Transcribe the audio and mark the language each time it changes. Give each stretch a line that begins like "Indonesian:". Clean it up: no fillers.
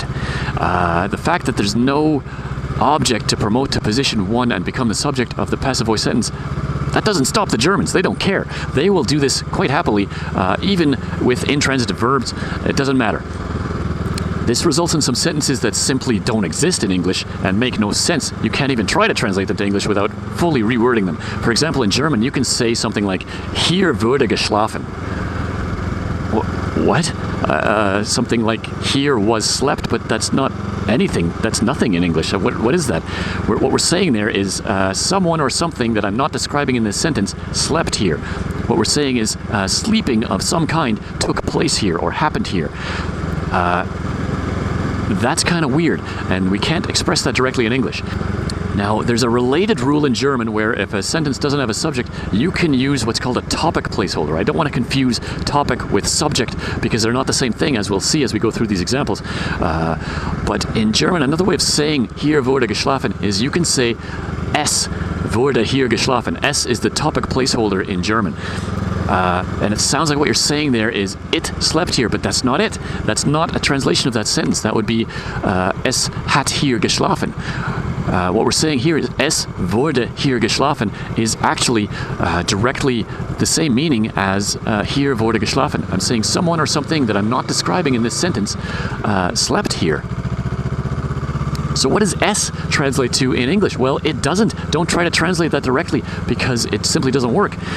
English: The fact that there's no object to promote to position one and become the subject of the passive voice sentence, that doesn't stop the Germans. They don't care. They will do this quite happily, even with intransitive verbs. It doesn't matter. This results in some sentences that simply don't exist in English and make no sense. You can't even try to translate them to English without fully rewording them. For example, in German, you can say something like,
German: hier wurde geschlafen.
English: What? Something like here was slept, but that's not anything. That's nothing in English. What is that? What we're saying there is someone or something that I'm not describing in this sentence slept here. What we're saying is sleeping of some kind took place here or happened here. That's kind of weird, and we can't express that directly in English. Now, there's a related rule in German where if a sentence doesn't have a subject, you can use what's called a topic placeholder. I don't want to confuse topic with subject because they're not the same thing, as we'll see as we go through these examples. But in German, another way of saying
German: hier wurde geschlafen
English: is you can say
German: es wurde hier geschlafen.
English: Es is the topic placeholder in German. And it sounds like what you're saying there is it slept here, but that's not it. That's not a translation of that sentence. That would be
German: es hat hier geschlafen.
English: What we're saying here is
German: es wurde hier geschlafen
English: is actually directly the same meaning as
German: hier wurde geschlafen.
English: I'm saying someone or something that I'm not describing in this sentence slept here. So what does es translate to in English? Well, it doesn't. Don't try to translate that directly because it simply doesn't work.